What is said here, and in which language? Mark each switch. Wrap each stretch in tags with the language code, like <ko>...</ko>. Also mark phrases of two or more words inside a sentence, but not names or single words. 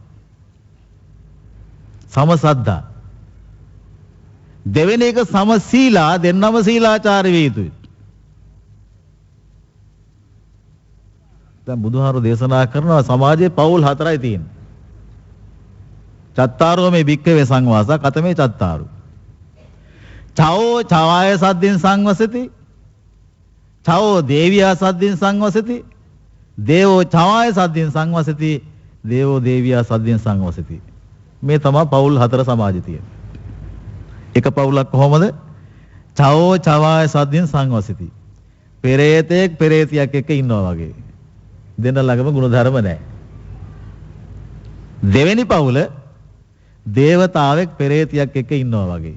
<pi>සම සද්ධා.</pi> <si>දෙවෙනි එක</si> <pi>සම සීලා</pi> <si>දෙන්නම සීලාචාර විය යුතුයි. දැන් බුදුහාමුදුරුවෝ දේශනා කරනවා සමාජයේ පවුල් හතරයි තියෙන්නේ.</si> <pi>චත්තාරෝ මේ භික්ඛවේ සංවාසා කතමේ චත්තාරු. චවෝ චවාය සද්දින් සංවසති. චවෝ දේවියා සද්දින් සංවසති. දේවෝ චවාය සද්දින් සංවසති. දේවෝ දේවියා සද්දින් සංවසති.</pi> <si>මේ තමයි පවුල් හතර සමාජයේ තියෙන්නේ. එක පවුලක් කොහොමද?</si> <pi>චවෝ චවාය සද්දින් සංවසති.</pi> <si>පෙරේතෙක් පෙරේතියක් එක්ක ඉන්නවා වගේ. දෙන්න ළඟම ගුණධර්ම නැහැ. දෙවෙනි පවුල දේවතාවෙක් පෙරේතියක් එක්ක ඉන්නවා වගේ.</si>